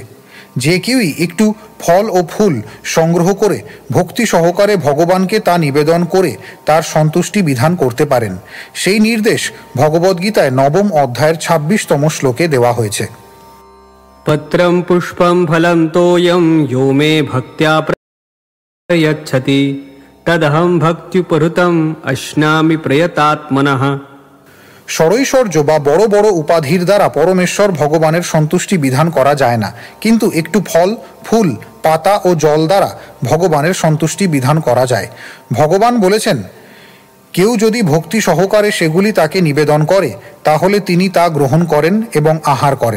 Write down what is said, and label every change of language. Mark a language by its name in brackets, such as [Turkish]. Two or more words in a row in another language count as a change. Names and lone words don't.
[Bangla] যে কেউই একটু ফল ও ফুল সংগ্রহ করে ভক্তি সহকারে ভগবানকে তা নিবেদন করে তার সন্তুষ্টি বিধান করতে পারেন। সেই নির্দেশ ভগবদ্গীতায় 9ম অধ্যায়ের 26তম শ্লোকে দেওয়া হয়েছে। [Sanskrit] পত্রম পুষ্পম ফলম তোয়ম यो मे भक्त्या प्रयच्छति तदहं भक्त्युपहृतम् अश्नामि प्रयतात्मनः। [Bangla] ষড়ৈশ্বর্য বা বড় বড় উপাধির দ্বারা পরমেশ্বর ভগবানের সন্তুষ্টি বিধান করা যায় না, কিন্তু একটু ফল, ফুল, পাতা ও জল দ্বারা ভগবানের সন্তুষ্টি বিধান করা যায়। ভগবান বলেছেন, কেউ যদি ভক্তি সহকারে সেগুলি তাকে নিবেদন করে তাহলে তিনি তা গ্রহণ করেন এবং আহার করেন।